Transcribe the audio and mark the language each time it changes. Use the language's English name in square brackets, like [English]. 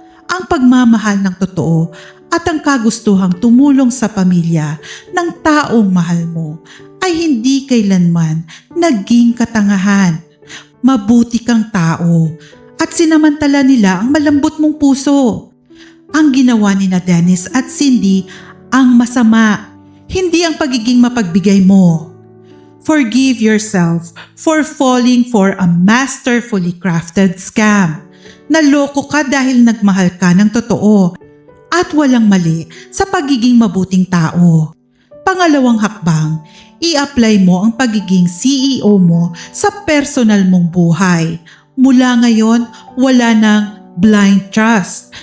[Filipino] Ang pagmamahal ng totoo at ang kagustuhang tumulong sa pamilya ng taong mahal mo ay hindi kailanman naging katangahan. Mabuti kang tao at sinamantala nila ang malambot mong puso. Ang ginawa ni na Dennis at Cindy ang masama, hindi ang pagiging mapagbigay mo. [English] Forgive yourself for falling for a masterfully crafted scam. [Filipino] Naloko ka dahil nagmahal ka ng totoo at walang mali sa pagiging mabuting tao. Pangalawang hakbang, i-apply mo ang pagiging CEO mo sa personal mong buhay. Mula ngayon, wala nang blind trust.